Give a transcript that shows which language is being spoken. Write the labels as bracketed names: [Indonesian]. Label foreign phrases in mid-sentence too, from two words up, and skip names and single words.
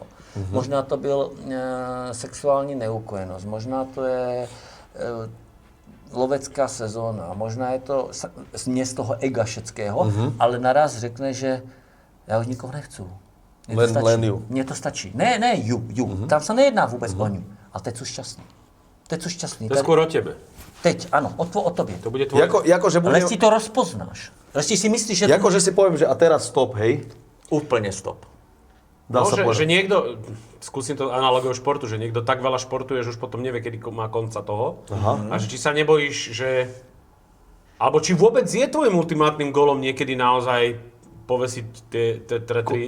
[Czech] Možná to byl sexuální neukojenost, možná to je lovecká sezóna, možná je to [Slovak] nie z toho ega všetkého, [Czech] ale naraz řekne, že já už nikoho nechci. [Slovak] Len ju. [Czech] Mně to stačí. Ne, ju. Tam se nejedná vůbec o ňu. [Slovak] Ale teď sú šťastný. To je skôr o tebe. [Czech] Teď, ano, o tobě. [Slovak] To bude tvoj... Že Ale si to rozpoznáš. Ale si myslíš, že... Že si poviem, že a teraz stop, hej. Úplne stop. Dá sa že povedať. niekto, skúsim to analogiou športu, že niekto tak veľa športuje, že už potom nevie, kedy má konca toho. Aha. A že či sa nebojíš, že... Alebo či vôbec je tvojim ultimátnym gólom niekedy naozaj povesiť tie tretry